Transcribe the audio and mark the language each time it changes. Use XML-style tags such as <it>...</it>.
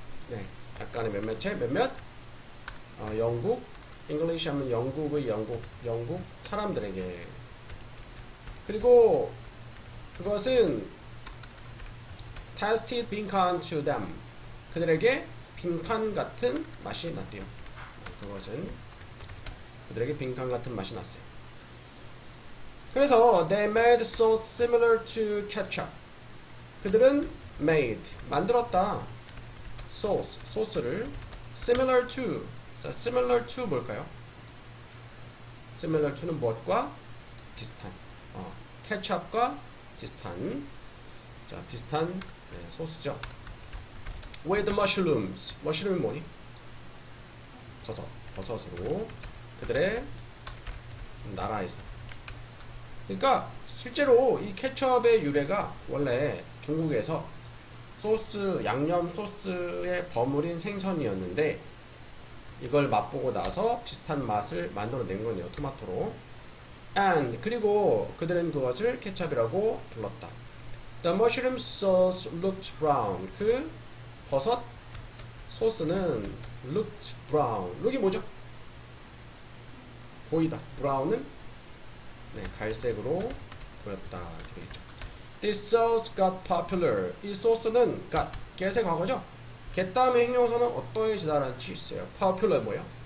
<ko>네, 약간의 몇몇 영국 English 하면 영국 사람들에게. 그리고 그것은 tasted 빈칸 to them. 그들에게 빈칸 같은 맛이 났대요. 그것은 그들에게 빈칸 같은 맛이 났어요. 그래서</ko> <en>they made so similar to ketchup.</en> <ko>그들은 made 만들었다. sauce 소스를 similar to. 자, similar to 뭘까요? similar to는 무엇과 비슷한. 케첩과 비슷한. 자, 비슷한 소스죠.</ko> <en>with mushrooms.</en> <ko>머쉬룸이 뭐니? 버섯으로 그들의 나라에서. 그러니까 실제로 이 케첩의 유래가 원래 중국에서 소스, 양념 소스에 버무린 생선이었는데 이걸 맛보고 나서 비슷한 맛을 만들어낸 거네요. 토마토로. and 그리고 그들은 그것을 케첩이라고 불렀다.</ko> <en>The mushroom sauce looked brown.</en> <ko>그 버섯 소스는 looked brown. look이 뭐죠? 보이다. brown은 갈색으로 보였다. 되겠죠.</ko> <en>This sauce got popular.</en> <ko>이 소스는 got get의 과거죠. get 다음에 형용사는 어떠해지다라는 뜻이 있어요. popular 뭐예요?</ko>